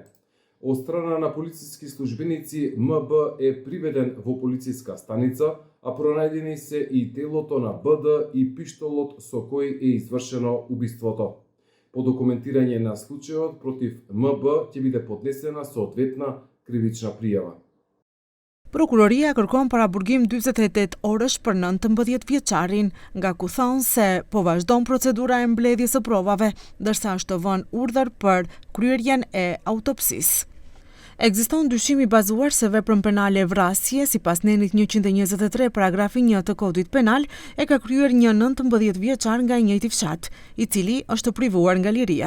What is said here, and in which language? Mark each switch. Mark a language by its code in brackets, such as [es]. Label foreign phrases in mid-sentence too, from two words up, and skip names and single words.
[mk] Од страна на полициски службеници МБ е приведен во полициска станица, а пронајдени се и телото на БД и пиштолот со кој е извршено убиството. По документирање на случајот против МБ ќе биде поднесена соодветна кривична пријава. [sq] Prokuroria kërkon paraburgim 48 orësh për 19 vjeçarin, nga ku thonë se po vazhdon procedura e mbledhjes së provave, ndërsa është vënë urdhër për kryerjen e autopsisë. Ekziston dyshim i bazuar se veprën penale e vrasje, sipas nenit 123 paragrafi 1 të kodit penal, e ka kryer një 19 vjeçar nga i njëjti fshat, i cili është privuar nga liria.